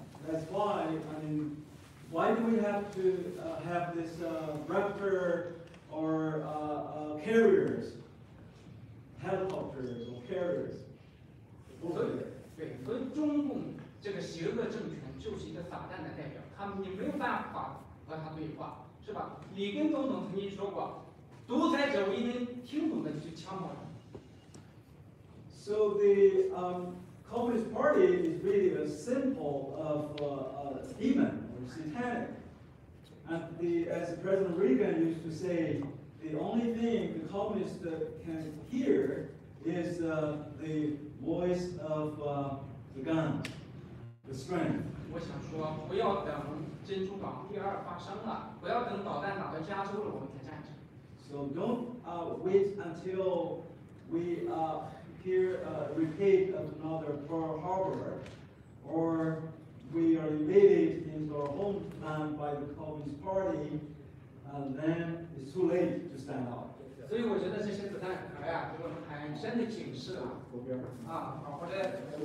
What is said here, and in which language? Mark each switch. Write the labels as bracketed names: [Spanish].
[English] That's why, I mean, why do we have to have this Raptor or carriers, helicopters or carriers over there? [Chinese] 对，所以中共这个邪恶政权就是一个撒旦的代表，你没有办法和他对话，是吧？里根总统曾经说过，独裁者唯一能听懂的就是枪炮。 [English] So the Communist Party is really a symbol of demon or satanic, and as President Reagan used to say, the only thing the communists can hear is the voice of the gun, the strength. [Chinese] 我想说，不要等珍珠港第二发生了，不要等导弹打到加州了，我们才赞成。 [English] So don't wait until we hear repeat of another Pearl Harbor, or we are invaded into our homeland by the Communist Party, and then it's too late to stand up. [Chinese] 所以我觉得这些子弹壳呀，给我们很深的警示啊！好好的。